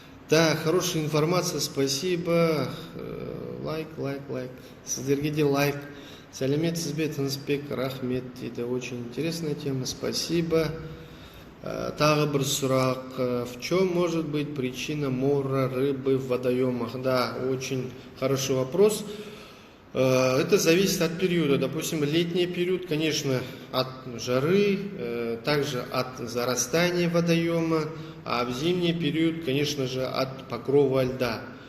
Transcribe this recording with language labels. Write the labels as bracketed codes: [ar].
[ru] Да, хорошая информация, спасибо. [kk] Лайк. Сіздерге де лайк. Сәлеметсіз бе, Тынысбек, рахмет. [ru] Это очень интересная тема, спасибо. [kk] Тағы бір сұрақ. [ru] В чем может быть причина мора рыбы в водоемах? Да, очень хороший вопрос. Это зависит от периода. Допустим, летний период, конечно, от жары, также от зарастания водоема, а в зимний период, конечно же, от покрова льда.